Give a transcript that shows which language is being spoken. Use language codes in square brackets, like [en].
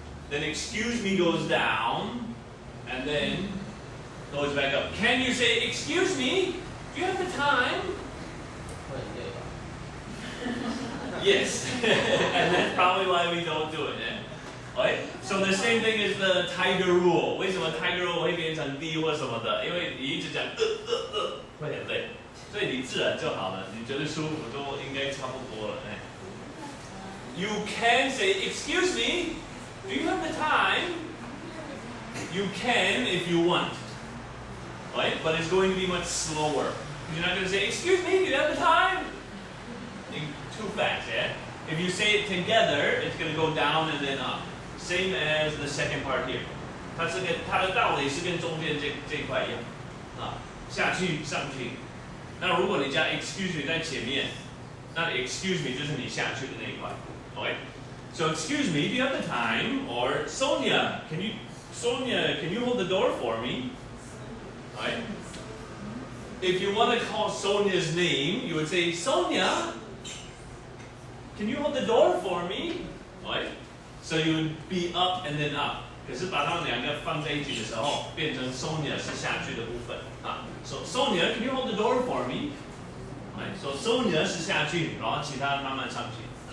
[en] Then excuse me goes down and then goes back up. Can you say excuse me? Do you have the time? Yes. And that's probably why we don't do it. Yeah? Okay? So the same thing is the tiger rule. [zh] 为什么 tiger rule 会变成 D 或什么的？因为你一直讲会很累，所以你自然就好了，你觉得舒服都应该差不多了。 [en] You can say, excuse me, do you have the time? You can if you want. Right? But it's going to be much slower. You're not going to say, excuse me, do you have the time? Too fast, yeah? If you say it together, it's going to go down and then up. Same as the second part here. [zh] 它的道理是跟中间这一块一样啊，下去上去。那如果你加 excuse me 在前面，那 excuse me 就是你下去的那一块。 [en] Okay? So excuse me, do you have the time? Or Sonia, can you hold the door for me? Right? If you want to call Sonia's name, you would say, Sonia, can you hold the door for me? Right? So you would be up and then up. [zh] 可是把它们两个放在一起的时候，变成 Sonia 是下去的部分啊。 [en] So Sonia, can you hold the door for me? Right? [zh] So Sonia 是下去，然后其他慢慢上去。